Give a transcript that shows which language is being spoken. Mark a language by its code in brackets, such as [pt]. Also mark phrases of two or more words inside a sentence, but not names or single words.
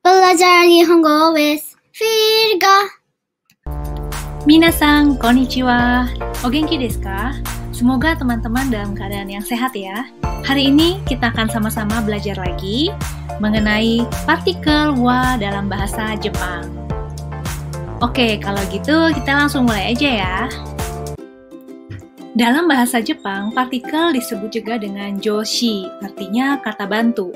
[id] belajar Nihongo with Virga. [ja] 皆さん、こんにちは. お元気ですか? [id] Semoga teman-teman dalam keadaan yang sehat ya. Hari ini kita akan sama-sama belajar lagi mengenai partikel wa dalam bahasa Jepang. Oke, kalau gitu kita langsung mulai aja ya. Dalam bahasa Jepang, partikel disebut juga dengan joshi, artinya kata bantu.